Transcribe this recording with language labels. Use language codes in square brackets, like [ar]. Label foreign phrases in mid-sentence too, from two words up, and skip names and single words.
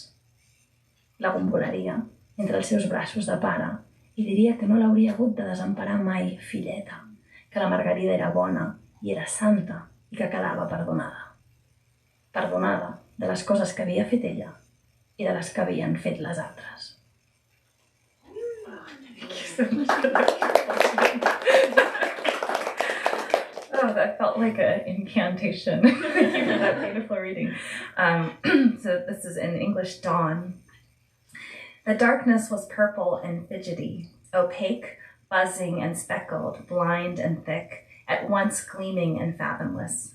[ca] La gombolaria entre els seus braços de pare i diria que no l'hauria hagut de desemparar mai, filleta, que la Margarida era bona i era santa i que quedava perdonada. Perdonada de les coses que havia fet ella i de les que havien fet les altres. [en] Oh, that felt like an incantation. Thank you for that beautiful reading. So this is in English Dawn. The darkness was purple and fidgety, opaque, buzzing and speckled, blind and thick, at once gleaming and fathomless.